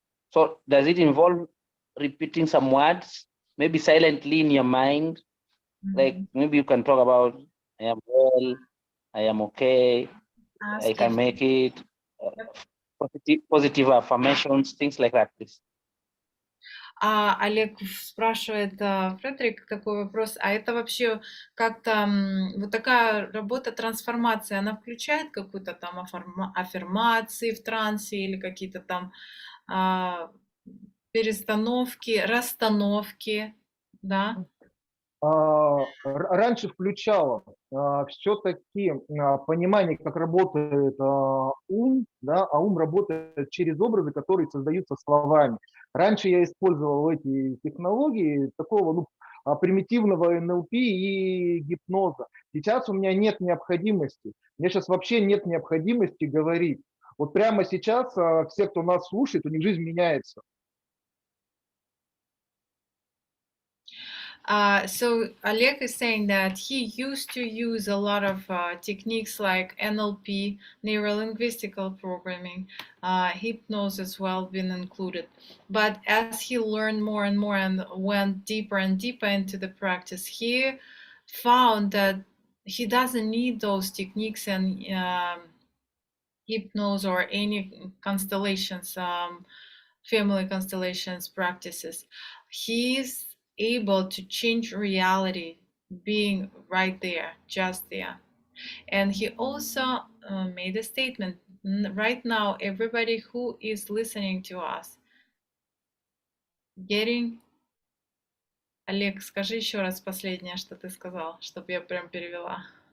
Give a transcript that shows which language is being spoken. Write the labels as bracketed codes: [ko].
[en] So does it involve repeating some words, maybe silently in your mind? Like maybe you can talk about, I am well, I am okay, I can make it, positive affirmations, things like that, please. [ru] Олег спрашивает, Фредерик, такой вопрос, а это вообще как-то вот такая работа трансформации, она включает какую-то там аффирмации в трансе или какие-то там перестановки, расстановки, да? Раньше включала все-таки понимание, как работает ум, да, а ум работает через образы, которые создаются словами. Раньше я использовал эти технологии такого примитивного НЛП и гипноза. Сейчас у меня нет необходимости. У меня сейчас вообще нет необходимости говорить. Вот прямо сейчас все, кто нас слушает, у них жизнь меняется. [en] So Oleg is saying that he used to use a lot of techniques like NLP, neuro-linguistical programming, hypnosis as well been included. But as he learned more and more and went deeper and deeper into the practice, he found that he doesn't need those techniques and hypnosis or any constellations, family constellations practices. He's able to change reality being right there, just there. And he also made a statement. Right now, everybody who is listening to us, [ru] Олег, скажи еще раз последнее, что ты сказал, чтобы я прям перевела.